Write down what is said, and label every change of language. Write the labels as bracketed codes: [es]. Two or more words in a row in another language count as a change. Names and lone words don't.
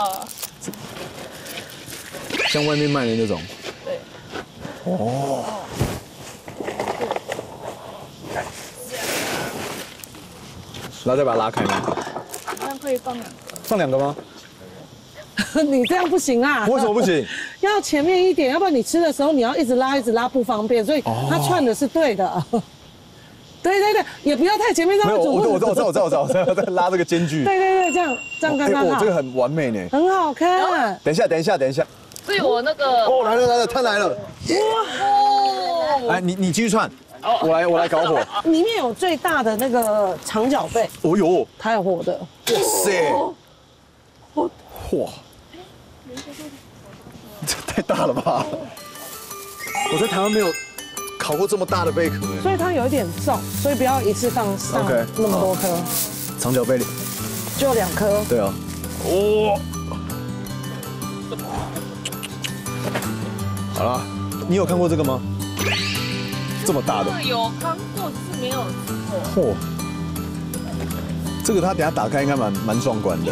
[zh] 像外面賣的那種。對。哦。然後再把它拉開嗎？這樣可以放2個。放2個嗎？你這樣不行啊！為什麼不行？要前面一點，要不然你吃的時候你要一直拉不方便，所以它串的是对的。对，也不要太前面这样煮。我知道，在拉這個間距。对，這樣剛剛好。這個很完美呢。很好看。等一下。所以我那個來了，它來了。哇！來，你繼續串，我來搞火。裡面有最大的那個長腳背。哦呦，它有火的。哇塞！哇！這太大了吧！我在台灣沒有烤過這麼大的貝殼，所以它有一點重，所以不要一次放上那麼多顆。長腳貝裡就2顆。對啊。哦。好了，你有看過這個嗎？這麼大的。有看過，只是沒有吃過。這個它等下打開應該蠻壯觀的。